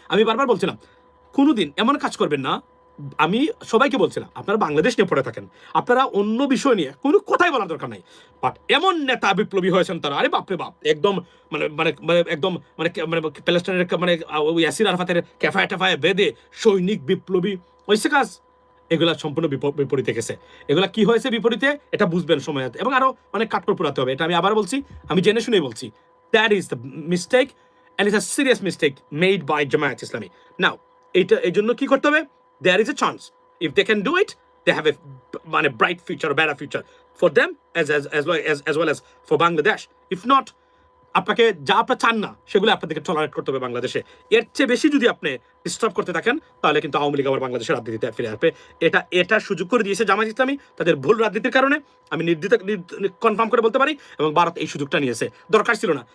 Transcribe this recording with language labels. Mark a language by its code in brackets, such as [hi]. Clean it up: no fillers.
[bn] আমি বারবার বলছিলাম কোনোদিন এমন কাজ করবেন না, আমি সবাইকে বলছিলাম আপনারা বাংলাদেশ নিয়ে পড়ে থাকেন, আপনারা অন্য বিষয় নিয়ে কোনো কথাই বলার দরকার নাই, বাট এমন নেতা বিপ্লবী হয়েছেন তারা, আরে বাপরে বাপ, একদম মানে মানে মানে একদম মানে মানে প্যালেস্টাইনের মানে ওই ইয়াসির আরাফাতের ক্যাফায় ট্যাফায় বেঁধে সৈনিক বিপ্লবী হয়েছে কাজ, এগুলা সম্পূর্ণ বিপরীতে গেছে। এগুলা কি হয়েছে বিপরীতে এটা বুঝবেন সময়, এবং আরো অনেক কাঠখড় পোড়াতে হবে, এটা আমি আবার বলছি, আমি জেনে শুনেই বলছি। [en] That is the mistake and it's a serious mistake made by Jamaat Islami. Now [bn] এইটা এই জন্য কি করতে হবে, [en] there is a chance if they can do it, they have a মানে bright future, a better future for them as well as for Bangladesh. If not, [bn] আপনাকে যা আপনার চান না সেগুলো আপনাদেরকে টলারেট করতে হবে বাংলাদেশে। এর চেয়ে বেশি যদি আপনি ডিস্টার্ব করতে থাকেন তাহলে কিন্তু আওয়ামী লীগ আবার বাংলাদেশের রাজনীতিতে ফিরে আসবে। এটা সুযোগ করে দিয়েছে জামায়াত ইসলামী তাদের ভুল রাজনীতির কারণে, আমি কনফার্ম করে বলতে পারি, এবং ভারত এই সুযোগটা নিয়েছে, দরকার ছিল না।